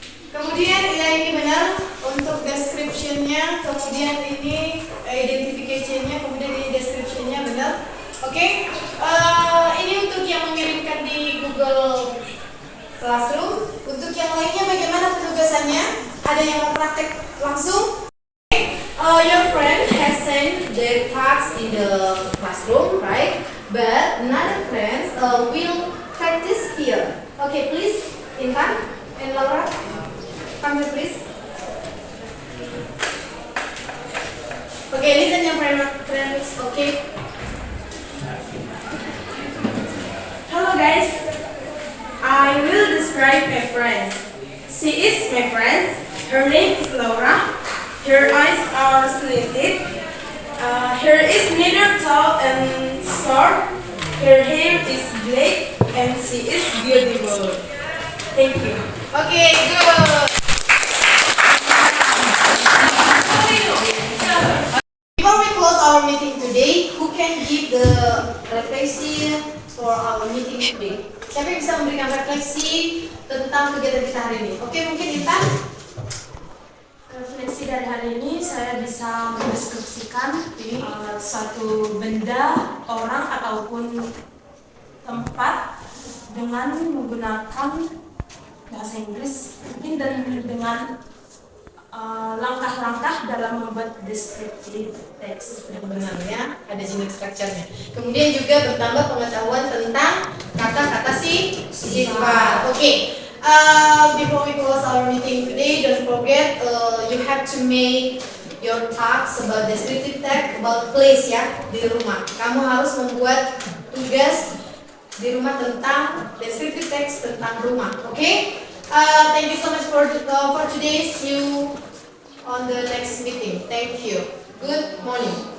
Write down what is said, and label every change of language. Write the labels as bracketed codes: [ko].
[id] Kemudian ya ini benar untuk description-nya, kemudian ini identification-nya, kemudian ini description-nya benar. Oke? Ini untuk yang mengirimkan di Google Classroom. Untuk yang lainnya bagaimana penugasannya? Ada yang mau praktek langsung? [en] Your friend has sent their tasks in the classroom, right? But another friends will practice here. Okay, please, Intan and Laura, come here, please. Okay, listen, your friends. Okay. Hello, guys. I will describe my friend. She is my friend. Her name is Laura. Her eyes are slanted. Her is neither tall and short. Her hair is black and she is beautiful. Thank you. Okay, good. Before we close our meeting today, who can give the reflection for our meeting today? [id] Siapa yang bisa memberikan refleksi tentang kegiatan kita hari ini? Oke, mungkin Intan? Refleksi dari hari ini saya bisa mendeskripsikan suatu benda, orang ataupun tempat dengan menggunakan bahasa Inggris mungkin dan dengan langkah-langkah dalam membuat descriptive text. Sebenarnya ada jenis structure-nya. Kemudian juga bertambah pengetahuan tentang kata-kata sifat. Oke. [en] Before we close our meeting today, don't forget you have to make your tasks about descriptive text about place [id] ya di rumah. Kamu harus membuat tugas di rumah tentang descriptive text tentang rumah. [en] Okay? Thank you so much for today. See you on the next meeting. Thank you. Good morning.